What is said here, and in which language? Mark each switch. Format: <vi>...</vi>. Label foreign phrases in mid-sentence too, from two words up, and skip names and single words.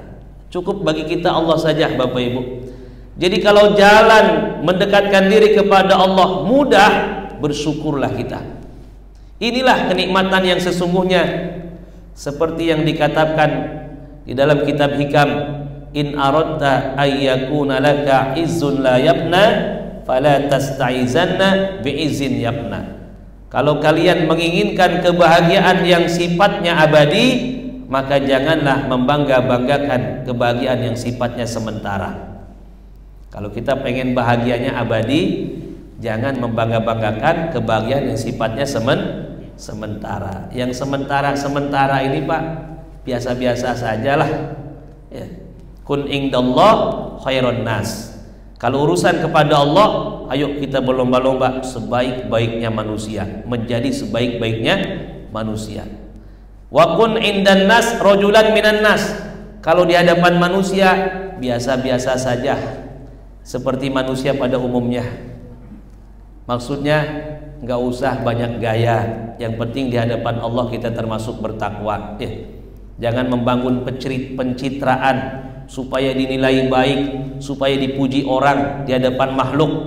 <id>Cukup bagi kita Allah saja, Bapak Ibu. Jadi kalau jalan mendekatkan diri kepada Allah mudah, bersyukurlah kita. Inilah kenikmatan yang sesungguhnya, seperti yang dikatakan di dalam kitab Hikam,</id> <ar>إن أردت أن يكون لك عز لا يفنى فلا تستعزن بعز يفنى.</ar> <id>Kalau kalian menginginkan kebahagiaan yang sifatnya abadi, maka janganlah membangga-banggakan kebahagiaan yang sifatnya sementara. Kalau kita pengen bahagianya abadi, jangan membangga-banggakan kebahagiaan yang sifatnya sementara. Yang sementara ini, Pak, biasa-biasa sajalah. Ya.</id> <ar>كن عند الله خير الناس.</ar> <id>Kalau urusan kepada Allah, ayo kita berlomba-lomba sebaik-baiknya manusia, menjadi sebaik-baiknya manusia.</id> <ar>وكن عند الناس رجلا من الناس.</ar> <id>Kalau di hadapan manusia biasa-biasa saja, seperti manusia pada umumnya. Maksudnya nggak usah banyak gaya, yang penting di hadapan Allah kita termasuk bertakwa. Jangan membangun pencitraan supaya dinilai baik, supaya dipuji orang di hadapan makhluk.</id>